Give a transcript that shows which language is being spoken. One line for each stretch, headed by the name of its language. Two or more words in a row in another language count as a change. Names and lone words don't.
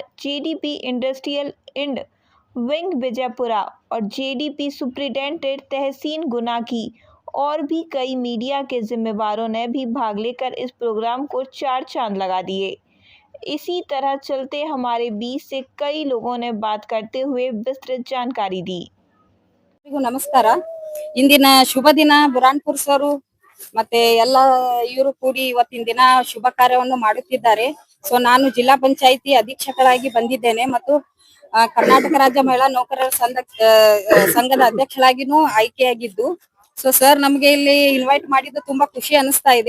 Hindi: जेडीपी इंडस्ट्रियल इंड विंग विजयपुरा और जेडीपी सुप्रिटेंडेंट तहसीन गुना की और भी कई मीडिया के जिम्मेवारों ने भी भाग लेकर इस प्रोग्राम को चार चांद लगा दिए। इसी तरह चलते हमारे बीच से कई लोगों ने बात करते हुए विस्तृत जानकारी दी।
Kannada: ನಮಸ್ಕಾರ. ಇಂದಿನ ಶುಭ ದಿನ ಬುರಾನ್ಪುರ್ ಸರು ಮತ್ತೆ ಎಲ್ಲ ಇವರು ಕೂಡಿ ಇವತ್ತಿನ ದಿನ ಶುಭ ಕಾರ್ಯವನ್ನು ಮಾಡುತ್ತಿದ್ದಾರೆ. ಸೊ ನಾನು ಜಿಲ್ಲಾ ಪಂಚಾಯಿತಿ ಅಧೀಕ್ಷಕರಾಗಿ ಬಂದಿದ್ದೇನೆ ಮತ್ತು ಕರ್ನಾಟಕ ರಾಜ್ಯ ಮಹಿಳಾ ನೌಕರರ ಸಂಘದ ಅಧ್ಯಕ್ಷರಾಗಿನೂ ಆಯ್ಕೆಯಾಗಿದ್ದು,
English: so sir
Kannada: ನಮ್ಗೆ ಇಲ್ಲಿ ಇನ್ವೈಟ್ ಮಾಡಿದ್ದು ತುಂಬಾ ಖುಷಿ ಅನಿಸ್ತಾ ಇದೆ.